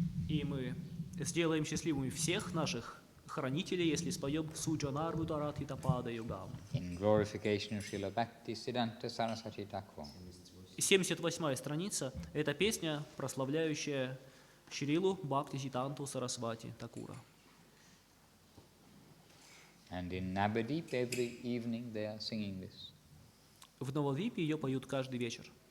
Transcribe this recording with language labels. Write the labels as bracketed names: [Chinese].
[Russian] И мы сделаем счастливыми всех наших хранителей, если споем Суджанар Бударати Тапада Югам. [English] In glorification of Srila Bhakti Siddhanta Saraswati Thakur. [Russian] 78-я страница – это песня, прославляющая Шрилу Бхакти Сиддханту Сарасвати Такура. [English] And in Navadip every evening they are singing this. [Russian] В Навадвипе ее поют каждый вечер.